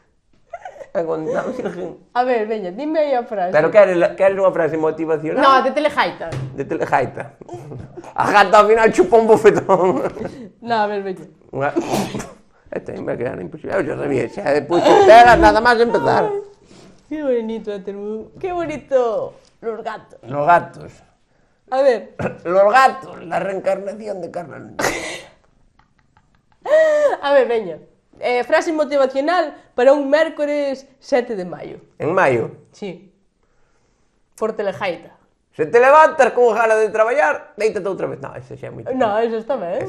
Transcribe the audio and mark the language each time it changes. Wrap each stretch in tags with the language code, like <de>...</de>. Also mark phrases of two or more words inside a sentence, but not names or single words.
<gl>A ver, veña, dime aí a frase. Pero queres unha frase motivacional? No, de Telejaita. De Telegaita. A gata ao final chupa un bofetón. No, a ver, veña. Unha...</gl> <es>Esta me queda imposible.</es> <gl>Eu xa sabía, xa depois era nada máis empezar.</gl> <es>Qué bonito, qué bonito los gatos. Los gatos.</es> <gl>A ver,</gl> <es>Los gatos, la reencarnación de Carla Núñez.</es> <gl>a ver, veña. Frase motivacional para un mércores 7 de maio. En maio. Sí. Por Telejaita. Se te levantas con ganas de traballar, deítate outra vez. Non, ese xa é moi típico. No, eso está ben.</gl>